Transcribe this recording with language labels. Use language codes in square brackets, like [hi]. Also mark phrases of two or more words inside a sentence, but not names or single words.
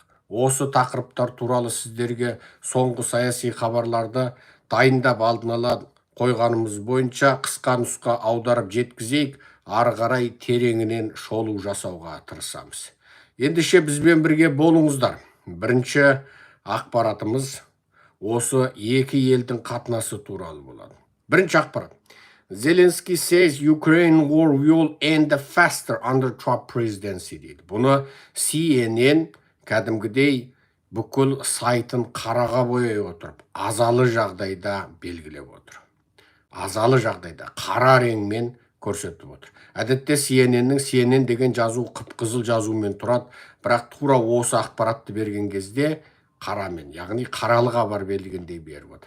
[kk] Осы тақырыптар туралы сіздерге соңғы саяси хабарларды дайындап алдын ала қойғанымыз бойынша қысқа нұсқа аударып жеткізейік, ары қарай тереңінен шолу жасауға тырысамыз. Ендеше бізбен бірге болыңыздар. Бірінші ақпаратымыз осы екі елдің қатынасы туралы болады. Бірінші ақпарат. [en] Zelensky says Ukraine war will end faster under Trump presidency дейді. [kk] Бұны CNN кәдімгідей бүкіл сайтын қараға бояй отырып, азалы жағдайда белгілеп отыр. Азалы жағдайда қара реңмен көрсетіп отыр. Әдетте CNN деген жазу қып-қызыл жазумен тұрады, бірақ тура осы ақпаратты берген кезде қарамен, яғни қаралы хабар берілгендей беріп отыр.